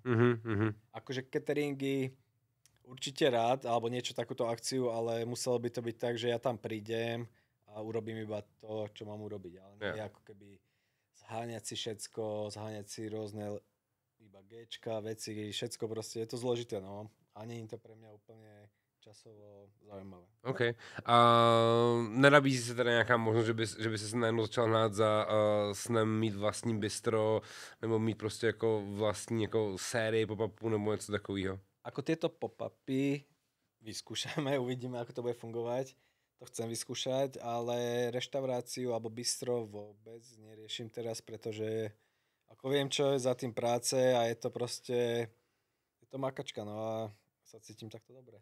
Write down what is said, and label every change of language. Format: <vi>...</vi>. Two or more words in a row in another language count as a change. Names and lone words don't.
<sk>Akože cateringy určite rád, alebo niečo takúto akciu, ale muselo by to byť tak, že ja tam prídem a urobím iba to, čo mám urobiť. Ale nie ako keby zháňať si všetko, zháňať si rôzne iba Gčka, veci, všetko proste, je to zložité, no. A nie je to pre mňa úplne časovo zaujímavé. OK.</sk> <cs>A nenabízí se teda nějaká možnost, že by se najednou začal hnát za snem mít vlastní bistro, nebo mít prostě jako vlastní jako sérii pop-upů, nebo něco takového?</cs> <sk>Ako tieto pop-upy vyskúšame, uvidíme, ako to bude fungovať. To chcem vyskúšať, ale reštauráciu alebo bistro vôbec neriešim teraz, pretože ako viem, čo je za tým práce a je to proste, je to makačka, no a sa cítim takto dobre.</sk>